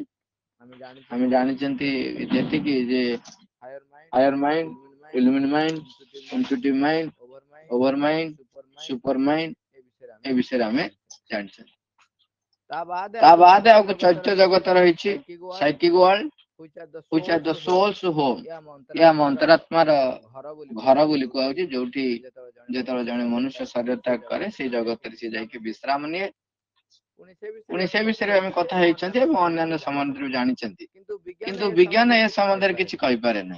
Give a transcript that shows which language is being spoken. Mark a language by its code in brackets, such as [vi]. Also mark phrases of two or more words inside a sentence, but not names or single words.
[or] ଆମେ ଜାଣିଛନ୍ତି ଯେତିକି ଯେ [en] higher mind, illumine mind, intuitive mind, over mind, super mind, [or] ଏ ବିଷୟରେ ଆମେ ଜାଣିଛନ୍ତି। ତା ବାଦ ଆଉ ଚୈତ୍ୟ ଜଗତ ରହିଛି, [en] psychic world, which are the soul's home। [or] ଏହା ଅନ୍ତରାତ୍ମାର ଘର ବୋଲି କୁହାଯାଉଛି, ଯୋଉଠି ଯେତେବେଳେ ଜଣେ ମନୁଷ୍ୟ ଶରୀର ତ୍ୟାଗ କରେ ସେଇ ଜଗତରେ ସେ ଯାଇକି ବିଶ୍ରାମ ନିଏ। ପୁଣି ସେ ବିଷୟରେ ଆମେ କଥା ହେଇଛନ୍ତି ଏବଂ ଅନ୍ୟାନ୍ୟ ସମ୍ବନ୍ଧରେ ଜାଣିଛନ୍ତି, କିନ୍ତୁ ବିଜ୍ଞାନ ଏ ସମ୍ବନ୍ଧରେ କିଛି କହିପାରେ ନାହିଁ।